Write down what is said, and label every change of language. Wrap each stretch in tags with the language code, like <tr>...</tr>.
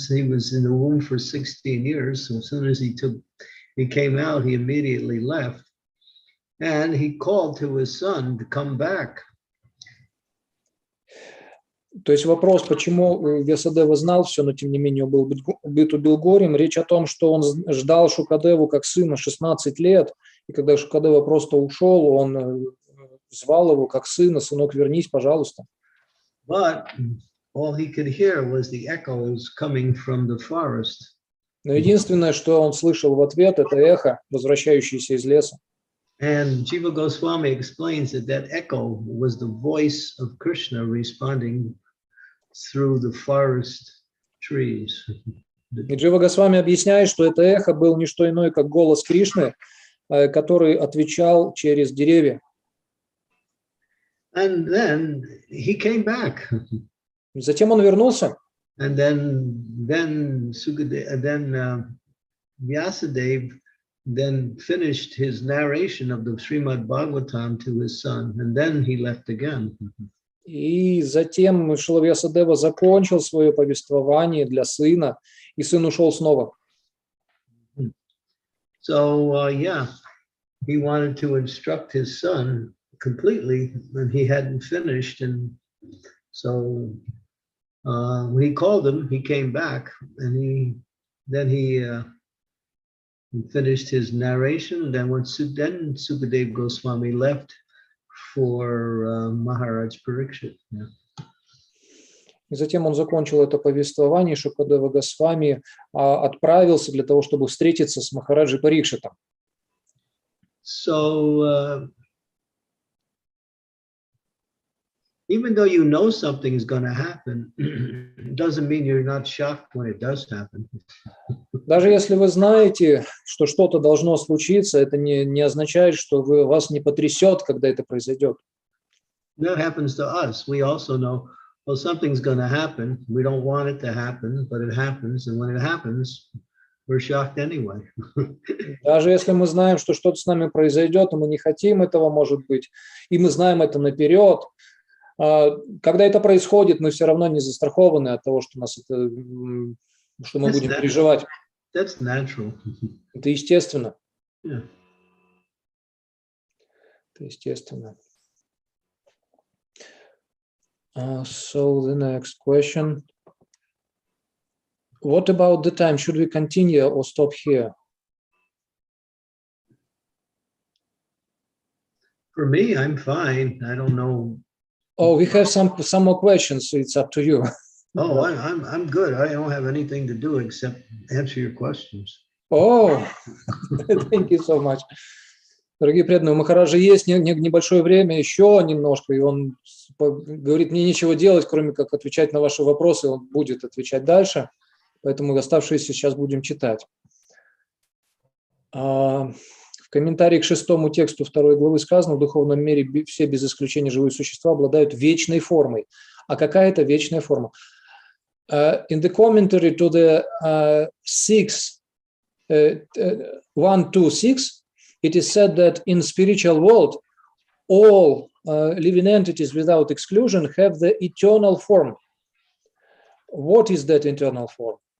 <en>He was in the womb for 16 years. So as soon as he came out, he immediately left. And he called to his son to come back.</en> <ru>То есть вопрос, почему Вьясадева знал все, но тем не менее он был убил горем. Речь о том, что он ждал Шукадеву как сына 16 лет, и когда Шукадева просто ушел, он звал его как сына: сынок, вернись, пожалуйста.</ru> <en>But all he could hear was the echoes coming from the forest.</en> <ru>Но единственное, что он слышал в ответ, это эхо, возвращающееся из леса.</ru> <en>And Jiva Goswami explains that echo was the voice of Krishna responding through the forest trees.</en> <ru>И Джива Госвами объясняет, что это эхо был не что иное, как голос Кришны, который отвечал через деревья.</ru> <en>And then he came back.</en> <ru>Затем он вернулся.</ru> <en>And then Vyasadeva then finished his narration of the Shrimad-Bhagavatam to his son, and then he left again.</en> <ru>И затем Шрила Вьясадева закончил свое повествование для сына, и сын ушел снова.</ru> <en>So, he wanted to instruct his son completely, and he hadn't finished. And so when he called him, he came back, and he finished his narration. Then Sukadeva Goswami left for Maharaj Parikshit. Yeah.</en> <ru>И затем он закончил это повествование, Шукадева Госвами отправился для того, чтобы встретиться с Махараджей Парикшитом.</ru> <en>So even though you know something is going to happen, it doesn't mean you're not shocked when it does happen.</en> <ru>Даже если вы знаете, что что-то должно случиться, это не означает, что вас не потрясет, когда это произойдет.</ru> <en>That happens to us. We also know, well, something's going to happen. We don't want it to happen, but it happens. And when it happens, we're shocked anyway.</en> <ru>Даже если мы знаем, что что-то с нами произойдет, и мы не хотим этого, может быть, и мы знаем это наперед, когда это происходит, мы все равно не застрахованы от того, что мы будем переживать.</ru> <en>That's natural.</en> <ru>Это естественно.</ru> <en>Yeah.</en> <ru>Это естественно.</ru> <en>So the next question. What about the time? Should we continue or stop here? For me, I'm fine. I don't know. Oh, we have some more questions, so it's up to you. Oh, I'm good. I don't have anything to do except answer your questions. Oh, thank you so much.</en> <ru>Дорогие преданные, у Махараджа есть небольшое время, еще немножко, и он говорит, мне нечего делать, кроме как отвечать на ваши вопросы, он будет отвечать дальше, поэтому оставшиеся сейчас будем читать. В комментарии к 6-му тексту 2 главы сказано, в духовном мире все без исключения живые существа обладают вечной формой. А какая это вечная форма?</ru> <en>In the commentary to the 126, it is said that in spiritual world, all living entities without exclusion have the eternal form. What is that eternal form?</en>